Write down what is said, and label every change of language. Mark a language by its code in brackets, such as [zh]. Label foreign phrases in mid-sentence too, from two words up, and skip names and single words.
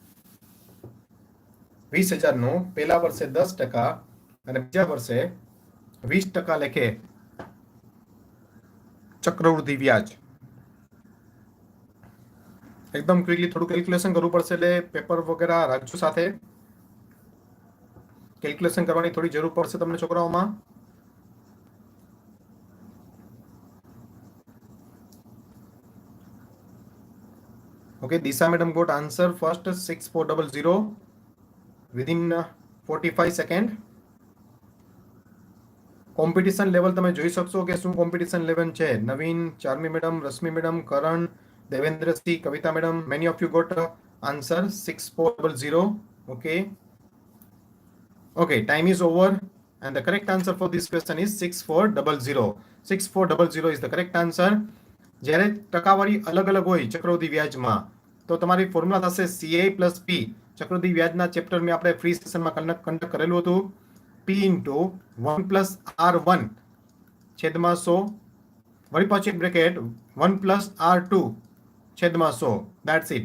[gu] 20,000 નું પહેલા વર્ષે 10% અને બીજા વર્ષે 20% લેખે ચક્રવૃદ્ધિ વ્યાજ. એકદમ ક્વિકલી થોડું કેલ્ક્યુલેશન કરવું પડશે, એટલે પેપર વગેરે રાખજો સાથે. કેલ્ક્યુલેશન કરવાની થોડી જરૂર પડશે તમને છોકરાઓમાં. [en] Okay, Disha madam got answer first 6400 within 45 second. competition level [gu] તમે જોઈ શકશો કે શું [en] competition level [gu] છે. નવીન, ચાર્મી મેડમ, રશ્મિ મેડમ, કરણ, દેવેન્દ્રસિંહ, કવિતા મેડમ, [en] many of you got answer 6400. Okay, time is over and the correct answer for this question is 6400. 6400 is the correct answer. [gu] જ્યારે ટકાવારી અલગ અલગ હોય ચક્રવૃદ્ધિ વ્યાજમાં તો તમારી ફોર્મ્યુલા થશે CA પ્લસ P. ચક્રવૃદ્ધિ વ્યાજના ચેપ્ટર મેં આપણે [en] free session [gu] કન્ડક્ટ કરેલું હતું. P ઇન્ટુ 1 પ્લસ R1 છેદમાં 100 વળી પાછી બ્રેકેટ 1 પ્લસ R2 છેદમાં 100. [en] That's it.